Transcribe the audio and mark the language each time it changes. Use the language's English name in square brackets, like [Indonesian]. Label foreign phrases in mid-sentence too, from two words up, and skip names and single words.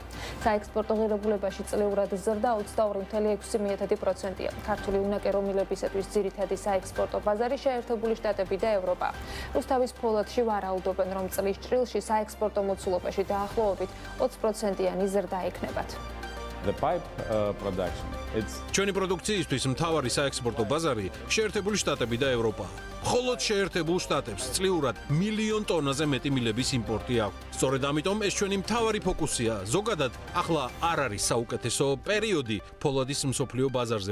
[Georgian] საექსპორტო ღირებულებაში წლიურად ზრდა 22,6%-ია. ქართული უნაკერო მილებისათვის ძირითადი საექსპორტო ბაზარი შეერთებული შტატები და ევროპა. რუსთავის ფოლადში ვარაუდობენ, რომ წლის ჭრილში საექსპორტო მოცულობაში დაახლოებით 20%-იანი ზრდა ექნებათ. [English] the pipe production. [Georgian] ჩვენი პროდუქციისთვის მთავარი საექსპორტო ბაზარი შეერთებული შტატები და ევროპა. მხოლოდ შეერთებულ შტატებს წლიურად მილიონ ტონაზე მეტი მილების იმპორტი აქვს. სწორედ ამიტომ ეს ჩვენი მთავარი ფოკუსია. ზოგადად, ახლა არ არის საუკეთესო პერიოდი ფოლადის მსოფლიო ბაზარზე.